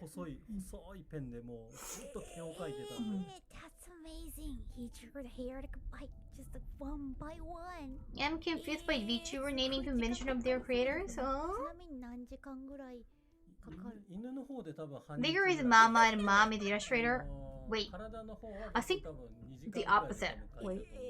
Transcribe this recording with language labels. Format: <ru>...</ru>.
<ja>細いペンでもうずっと手を描いてた。</ja> <en>That's amazing. He drew the hair like just one by one. I'm confused by VTuber naming convention of their creators.</en> <ja>ちなみに何時間ぐらいかかる？犬の方で多分</ja> <en>Bigger is Mama and Mom is the illustrator. Wait, I think the opposite. Wait.</en>